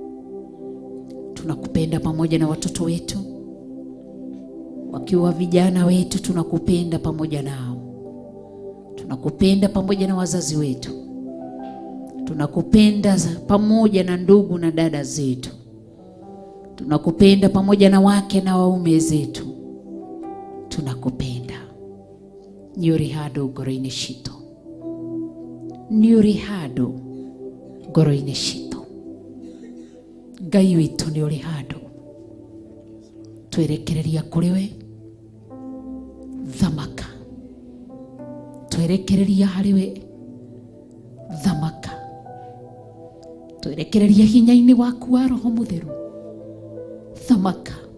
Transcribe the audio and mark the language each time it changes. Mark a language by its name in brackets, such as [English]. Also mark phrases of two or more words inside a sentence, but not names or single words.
[Swahili] Tunakupenda pamoja na watoto wetu, wakiwa vijana wetu tunakupenda pamoja nao. Tunakupenda pamoja na wazazi wetu, tunakupenda pamoja na ndugu na dada zetu, tunakupenda pamoja na wake na waume zetu. Tunakupenda. Nyuri hado goroine shito, nyuri hado goroine shito. [Kikuyu] Ngai witu ni uri hado, twerekereria kuri we thamaka, twerekereria hari we thamaka, twerekereria hinya-ini waku wa Roho Mutheru thamaka.